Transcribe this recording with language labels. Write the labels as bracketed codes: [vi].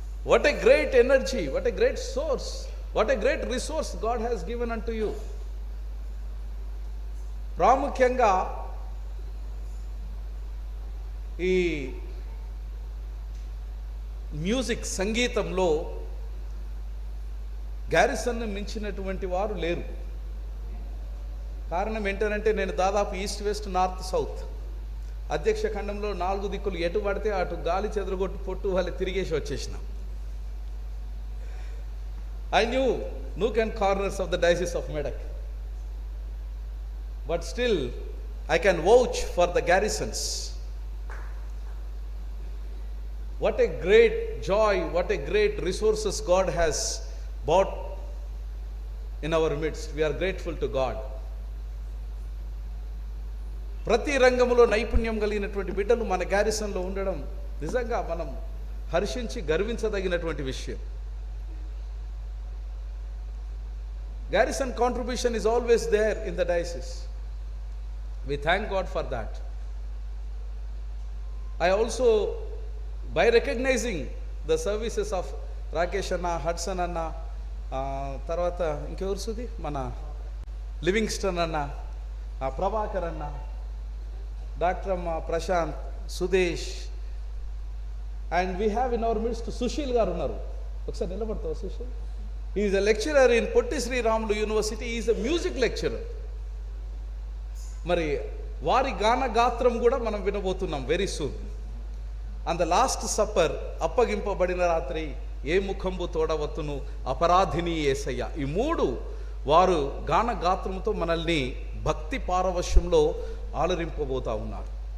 [en] What a great energy, what a great source, what a great resource God has given unto you. [te] ప్రాముఖ్యంగా ఈ music సంగీతంలో గారిసన్ను మించినటువంటి వారు లేరు. కారణం ఏంటంటే నేను దాదాపు [en] east west north south [te] అధ్యక్ష ఖండంలో 4 దిక్కులు ఎటు పడితే అటు గాలి చెదరగొట్టు పొట్టు వాళ్ళు తిరిగేసి వచ్చేసినాం. [en] I knew nook and corners of the diocese of Medak, but still I can vouch for the garrisons. What a great joy, what a great resources God has brought in our midst. We are grateful to God. [te] ప్రతి రంగంలో నైపుణ్యం కలిగినటువంటి బిడ్డలు మన గారిసన్లో ఉండడం నిజంగా మనం హర్షించి గర్వించదగినటువంటి విషయం. [en] Garrison contribution is always there in the diocese. We thank God for that. I also, by recognizing the services of Rakesh Anna, Hudson Anna, [te] tarvata inkevaru sudi mana [en] Livingston Anna, Prabhakar Anna, Dr. Prashant, Sudesh, and we have in our midst Sushil [te] garu unnaru. Oksa nilabadta [en] Sushil. He is a lecturer in Potti Sri Ramulu University. He is a music lecturer. [te] మరి వారి గాన గాత్రం కూడా మనం వినబోతున్నాం [en] Very soon. And the last supper, [te] అప్పగింపబడిన రాత్రి, ఏ ముఖంబు తోడవత్తును, అపరాధిని యేసయ్య, ఈ 3 వారు గాన గాత్రంతో మనల్ని భక్తి పారవశ్యంలో ఆలరింపబోతా ఉన్నారు.